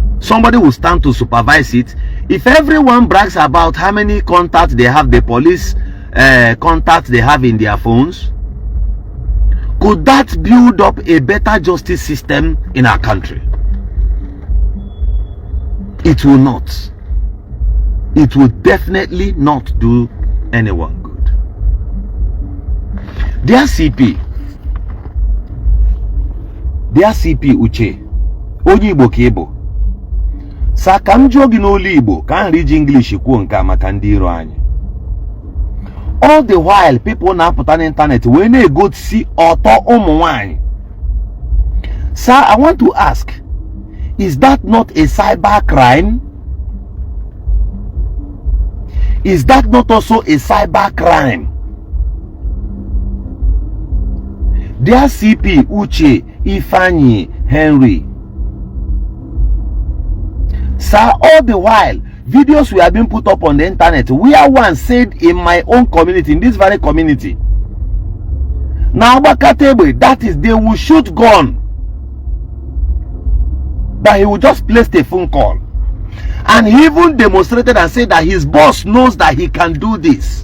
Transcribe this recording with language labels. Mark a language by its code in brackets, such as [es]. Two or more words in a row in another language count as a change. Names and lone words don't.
[en] somebody will stand to supervise it. If everyone brags about how many contacts they have, the police contacts they have in their phones, could that build up a better justice system in our country? It will not. It will definitely not do anyone good. [ig] Dear CP Uche, onye Igbo ka Igbo. Sa ka m jụọ gị n'olu Igbo ka m riji English kwuo nke maka ndị iro anyị. [en] All the while people [ig] na-apụta n'internet wee na-egosi ọtọ ụmụ nwanyị. [en] Sir, I want to ask, is that not a cyber crime? Is that not also a cyber crime? Dear CP Uche Ifeanyi Henry, sir, all the while videos were being put up on the internet where one said in my own community, in this very community, now that is, they will shoot gun, but he will just place a phone call, and he even demonstrated and said that his boss knows that he can do this.